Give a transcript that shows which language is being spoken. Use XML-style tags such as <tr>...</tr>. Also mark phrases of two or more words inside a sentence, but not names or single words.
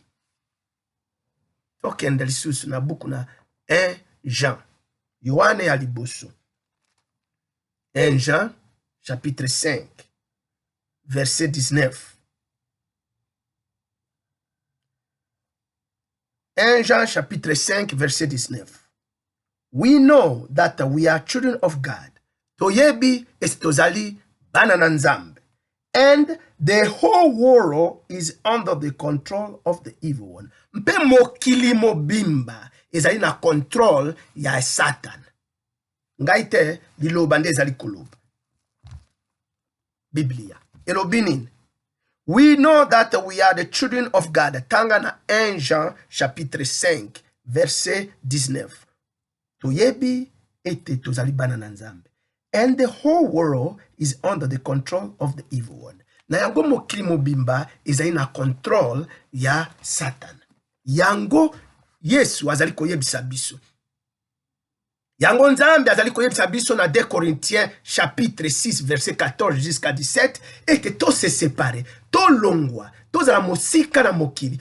<ln>Tokende lisusu na buku na 1 Jean. Yohane ya liboso. 1 Jean</ln> <fr>chapitre 5 verset 19. 1 Jean chapitre 5 verset 19.</fr> <en>We know that we are children of God.</en> <ln>Toyebi estozali bana na nzambe.</ln> <en>And the whole world is under the control of the evil one.</en> <ln>Mpe mokili mobimba ezali na control ya Satan. Ngaite liloba nde ezali koloba. Biblia. Elobinin.</ln> <en>We know that we are the children of God.</en> <ln>Tanga na 1 Jean</ln> <fr>chapitre 5 verset 19.</fr> <ln>Toyebi ete tozali bana na nzambe.</ln> <en>And the whole world is under the control of the evil one.</en> <ln>Na yango mokili mobimba ezali na control ya Satan. Yango Yesu azali koyebisa biso. Yango nzambe azali koyebisa biso na 2 Corinthiens</ln> <fr>chapitre 6 verset 14 jusqu'à 17</fr> <ln>ete to</ln> <fr>se séparer,</fr> <ln>to longwa, to zala mosika na mokili.</ln>